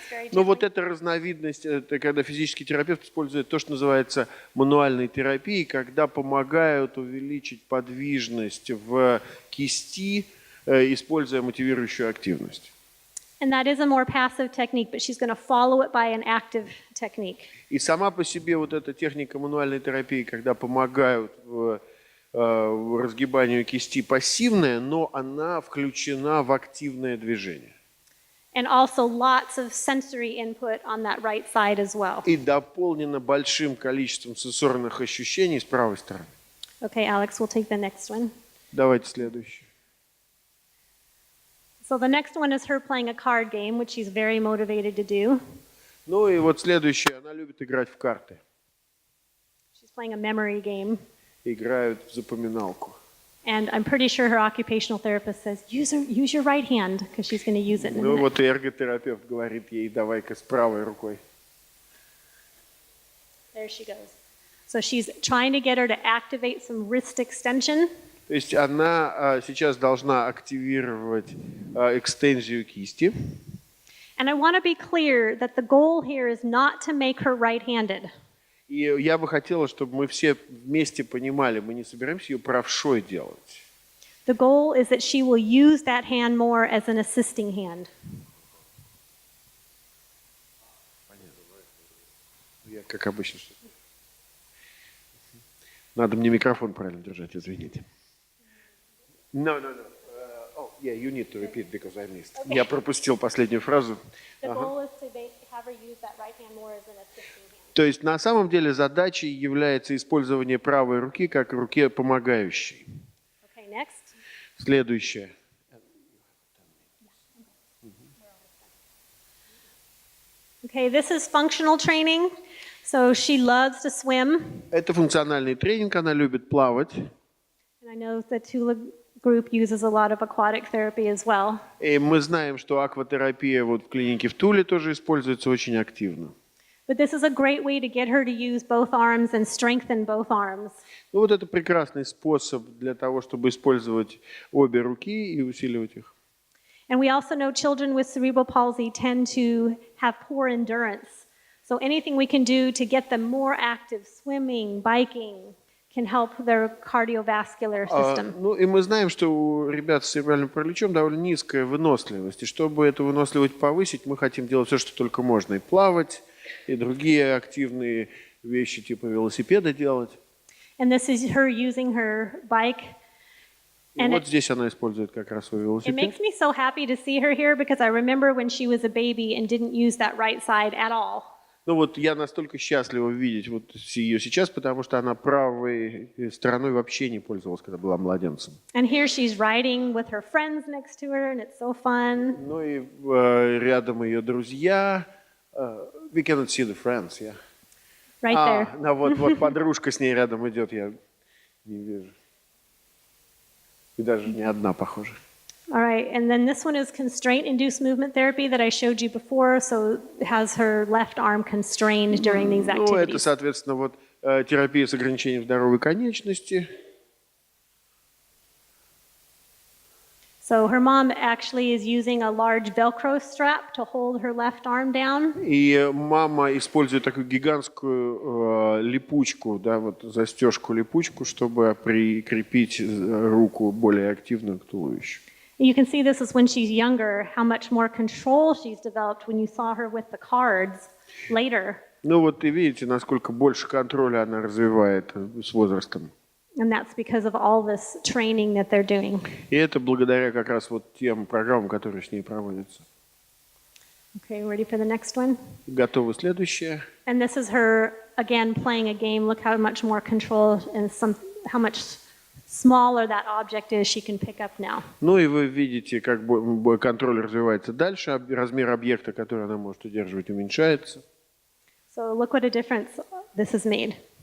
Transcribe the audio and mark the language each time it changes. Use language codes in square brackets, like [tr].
[ru] Ну вот эта разновидность, это когда физический терапевт использует то, что называется мануальной терапией, когда помогают увеличить подвижность в кисти, используя мотивирующую активность. [en] And that is a more passive technique, but she's going to follow it by an active technique. [ru] И сама по себе вот эта техника мануальной терапии, когда помогают разгибанию кисти, пассивная, но она включена в активное движение. [en] And also lots of sensory input on that right side as well. [ru] И дополнена большим количеством сенсорных ощущений с правой стороны. [en] Okay, Alex, we'll take the next one. [ru] Давайте следующий. [en] So the next one is her playing a card game, which she's very motivated to do. [ru] Ну и вот следующее, она любит играть в карты. [en] She's playing a memory game. [ru] Играют в запоминалку. [en] And I'm pretty sure her occupational therapist says, use your right hand, because she's going to use it in a [ru] Ну [en] minute. [ru] вот и эрготерапевт говорит ей, давай-ка с правой рукой. [en] There she goes. So she's trying to get her to activate some wrist extension. [ru] То есть она сейчас должна активировать экстензию кисти. [en] And I want to be clear that the goal here is not to make her right-handed. [ru] И я бы хотела, чтобы мы все вместе понимали, мы не собираемся ее правшой делать. [en] The goal is that she will use that hand more as an assisting hand. [ru] Я, как обычно, надо мне микрофон правильно держать, извините. [en] No. Oh, yeah, you need to repeat because I missed. Okay. [ru] Я пропустил последнюю фразу. [en] The goal is to have her use that right hand more as an assisting hand. [ru] То есть на самом деле задачей является использование правой руки как руки помогающей. [en] Okay, next. [ru] Следующее. [en] Okay, this is functional training. So she loves to swim. [ru] Это функциональный тренинг, она любит плавать. [en] And I know the Tuла group uses a lot of aquatic therapy as well. [ru] И мы знаем, что акватерапия вот в клинике в Туле тоже используется очень активно. [en] But this is a great way to get her to use both arms and strengthen both arms. [ru] Ну вот это прекрасный способ для того, чтобы использовать обе руки и усиливать их. [en] And we also know children with cerebral palsy tend to have poor endurance. So anything we can do to get them more active, swimming, biking, can help their cardiovascular system. [ru] Ну и мы знаем, что у ребят с церебральным параличом довольно низкая выносливость. И чтобы эту выносливость повысить, мы хотим делать все, что только можно. И плавать, и другие активные вещи типа велосипеда делать. [en] And this is her using her bike. [ru] И вот здесь она использует как раз свой [en] It [ru] велосипед. [en] makes me so happy to see her here because I remember when she was a baby and didn't use that right side at all. [ru] Ну вот я настолько счастлива видеть вот ее сейчас, потому что она правой стороной вообще не пользовалась, когда была младенцем. [en] And here she's riding with her friends next to her, and it's so fun. [ru] Ну и рядом ее друзья. [en] We cannot see the friends, yeah. Right there. [ru] Ну вот подружка с ней рядом идет, я не вижу. И даже не одна, похоже. [en] All right, and then this one is constraint-induced movement therapy that I showed you before, so it has her left arm constrained during these activities. [ru] Ну, это, соответственно, вот терапия с ограничением здоровой конечности. [en] So her mom actually is using a large Velcro strap to hold her left arm down. [ru] И мама использует такую гигантскую липучку, да, вот застежку-липучку, чтобы прикрепить руку более активную к туловищу. [en] You can see this is when she's younger, how much more control she's developed when you saw her with the cards later. [ru] Ну вот и видите, насколько больше контроля она развивает с возрастом. [en] And that's because of all this training that they're doing. [ru] И это благодаря как раз вот тем программам, которые с ней проводятся. [en] Okay, ready for the next one? [ru] Готовы следующее. [en] And this is her, again, playing a game. Look how much more control and how much smaller that object is she can pick up now. [ru] Ну и вы видите, как контроль развивается дальше, размер объекта, который она может удерживать, уменьшается. [en] So look what a difference this has made.